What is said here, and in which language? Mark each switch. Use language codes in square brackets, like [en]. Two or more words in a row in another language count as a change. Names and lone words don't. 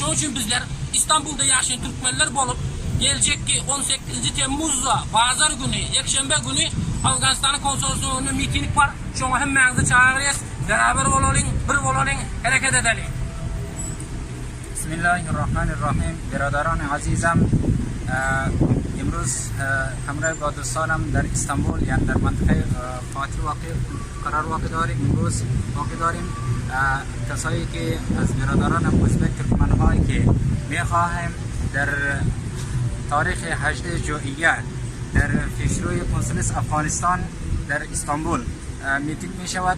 [tr] Onun için bizler İstanbul'da yaşayan Türkmenler bulup gelecek ki 18. Temmuz'da Pazar günü, Ekşembe günü Afganistan'ın konsoloslığında miting var. Şu an hemmenizi çağırıyoruz. Beraber olalım, bir olalım, hareket edelim. [ar] Bismillahirrahmanirrahim. [fa] برادران عزیزم، امروز همراه با دوستانم در استانبول یعنی در منطقه فاتح قرار واقع داریم. امروز واقع داریم کسایی که از برادران ازبک ترکمن‌هایی که می‌خواهیم در تاریخ 18 ژوئیه در پیشروی کنسولس افغانستان در استانبول میتینگ می‌شود.